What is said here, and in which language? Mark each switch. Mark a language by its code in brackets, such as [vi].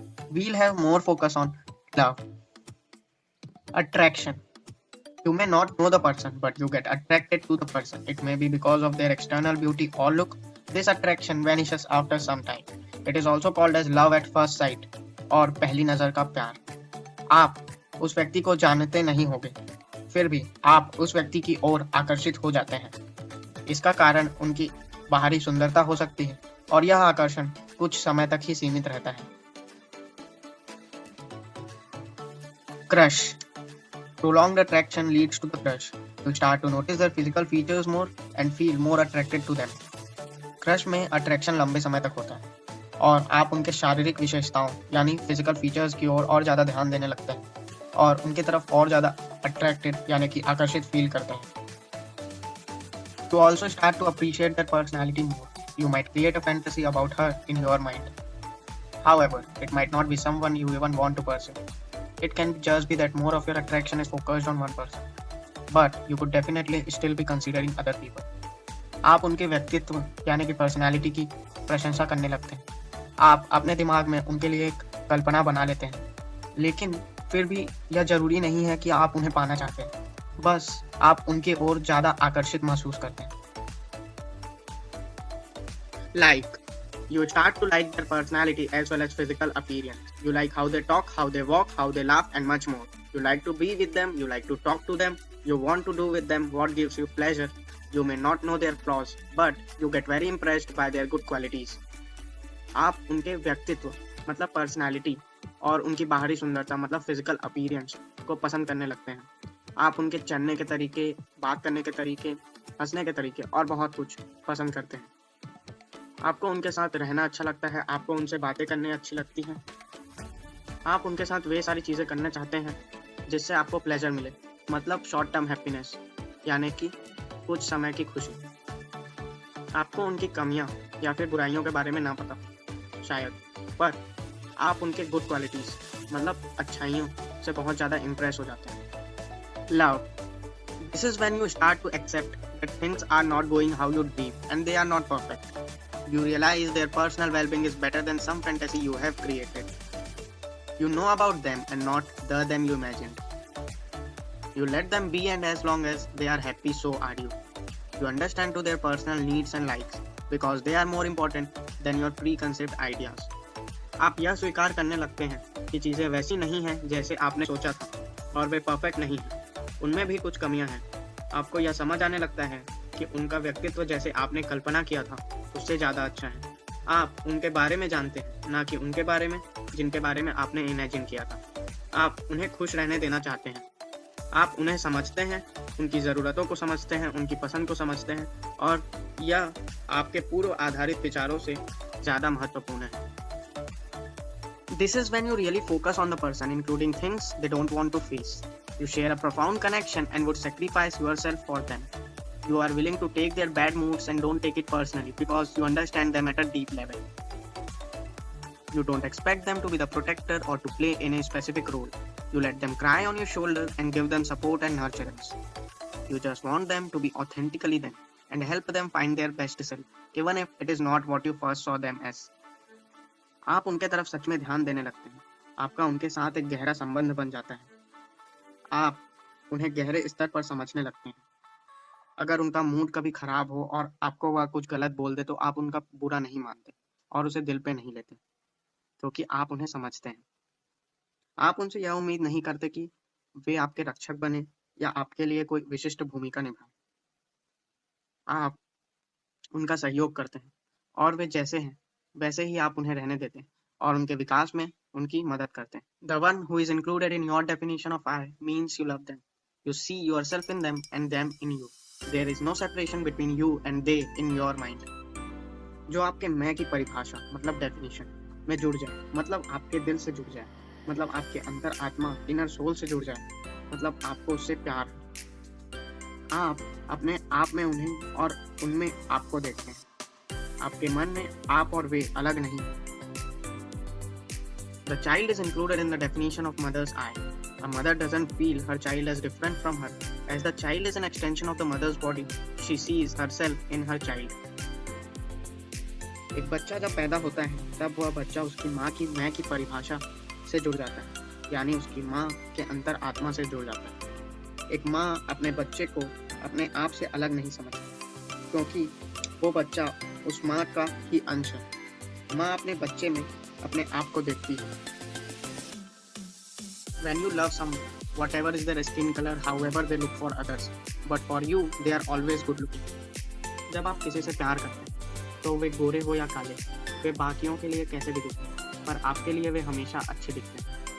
[en] We'll have more focus on love. Attraction. You may not know the person, but you get attracted to the person. It may be because of their external beauty or look. This attraction vanishes after some time. It is also called as love at first sight [hi] और पहली नजर का प्यार. आप उस व्यक्ति को जानते नहीं होगे, फिर भी आप उस व्यक्ति की ओर आकर्षित हो जाते हैं. इसका कारण उनकी बाहरी सुंदरता हो सकती है और यह आकर्षण कुछ समय तक ही सीमित रहता है. [en] Crush. Prolonged attraction leads to the crush. You start to notice their physical features more and feel more attracted to them. [hi] Crush में अट्रैक्शन लंबे समय तक होता है और आप उनके शारीरिक विशेषताओं यानी फिजिकल फीचर्स की ओर और ज़्यादा ध्यान देने लगते हैं और उनकी तरफ और ज़्यादा अट्रैक्टेड यानी कि आकर्षित फील करते हैं. [en] You also start to appreciate their personality more. You might create a fantasy about her in your mind. However, it might not be someone you even want to pursue. It can just be that more of your attraction is focused on one person, but you could definitely still be considering other people. [hi] आप उनके व्यक्तित्व यानी कि personality की प्रशंसा करने लगते हैं. आप अपने दिमाग में उनके लिए एक कल्पना बना लेते हैं, लेकिन फिर भी यह जरूरी नहीं है कि आप उन्हें पाना चाहते हैं. बस आप उनके ओर ज़्यादा आकर्षित महसूस करते हैं. [en] Like. You start to like their personality as well as physical appearance. You like how they talk, how they walk, how they laugh, and much more. You like to be with them, you like to talk to them, you want to do with them what gives you pleasure. You may not know their flaws, but you get very impressed by their good qualities. [hi] आप उनके व्यक्तित्व मतलब personality और उनकी बाहरी सुंदरता मतलब physical appearance को पसंद करने लगते हैं. आप उनके चलने के तरीके, बात करने के तरीके, हंसने के तरीके और बहुत कुछ पसंद करते हैं. आपको उनके साथ रहना अच्छा लगता है, आपको उनसे बातें करने अच्छी लगती हैं. आप उनके साथ वे सारी चीज़ें करना चाहते हैं जिससे आपको प्लेजर मिले मतलब शॉर्ट टर्म हैप्पीनेस यानी कि कुछ समय की खुशी. आपको उनकी कमियां या फिर बुराइयों के बारे में ना पता शायद, पर आप उनके गुड क्वालिटीज़ मतलब अच्छाइयों से बहुत ज़्यादा इम्प्रेस हो जाते हैं. [en] Love. This is when you start to accept that things are not going how you dream and they are not perfect. You realize their personal well-being is better than some fantasy you have created. You know about them and not the them you imagined. You let them be and as long as they are happy, so are you. You understand to their personal needs and likes because they are more important than your preconceived ideas. [hi] आप यह स्वीकार करने लगते हैं कि चीज़ें वैसी नहीं हैं जैसे आपने सोचा था और वे परफेक्ट नहीं हैं. उनमें भी कुछ कमियां हैं. आपको यह समझ आने लगता है कि उनका व्यक्तित्व जैसे आपने कल्पना किया था उससे ज़्यादा अच्छा है. आप उनके बारे में जानते हैं, ना कि उनके बारे में जिनके बारे में आपने इमेजिन किया था. आप उन्हें खुश रहने देना चाहते हैं. आप उन्हें समझते हैं, उनकी ज़रूरतों को समझते हैं, उनकी पसंद को समझते हैं और यह आपके पूर्व आधारित विचारों से ज़्यादा महत्वपूर्ण है. [en] This is when you really focus on the person, including things they don't want to face. You share a profound connection and would sacrifice yourself for them. You are willing to take their bad moods and don't take it personally because you understand them at a deep level. You don't expect them to be the protector or to play any specific role. You let them cry on your shoulder and give them support and nurturance. You just want them to be authentically them and help them find their best self, even if it is not what you first saw them as. [hi] आप उनके तरफ सच में ध्यान देने लगते हैं. आपका उनके साथ एक गहरा संबंध बन जाता है. आप उन्हें गहरे स्तर पर समझने लगते हैं. अगर उनका मूड कभी खराब हो और आपको वह कुछ गलत बोल दे तो आप उनका बुरा नहीं मानते और उसे दिल पे नहीं लेते क्योंकि आप उन्हें समझते हैं. आप उनसे यह उम्मीद नहीं करते कि वे आपके रक्षक बने या आपके लिए कोई विशिष्ट भूमिका निभाएं. आप उनका सहयोग करते हैं और वे जैसे हैं वैसे ही आप उन्हें रहने देते हैं और उनके विकास में उनकी मदद करते हैं. [en] The one who is included in your definition of I means you love them. You see yourself in them and them in you. There is no separation between you and they in your mind. [hi] जो आपके मैं की परिभाषा मतलब definition में जुड़ जाए मतलब आपके दिल से जुड़ जाए मतलब आपके अंतर आत्मा इनर सोल से जुड़ जाए मतलब आपको उससे प्यार हो. आप अपने आप में उन्हें और उनमें आपको देखते हैं. आपके मन में आप और वे अलग नहीं हैं. [en] The child is included in the definition of mother's I. A mother doesn't feel her child as different from her. As the child is an extension of the mother's body, she sees herself in her child. [hi] एक बच्चा जब पैदा होता है तब वह बच्चा उसकी माँ की मैं की परिभाषा से जुड़ जाता है, यानी उसकी माँ के अंतर आत्मा से जुड़ जाता है। एक माँ अपने बच्चे को अपने आप से अलग नहीं समझती, क्योंकि वो बच्चा उस माँ का ही अंश है। माँ अपने बच्चे में अपने आप को देखती है। [en] When you love someone, whatever is their skin color, however they look for others, but for you, they are always good looking. [hi] जब आप किसी से प्यार करते हैं, तो वे गोरे हो या काले, वे बाकियों के लिए कैसे भी दिखते हैं, पर आपके लिए वे हमेशा अच्छे दिखते हैं।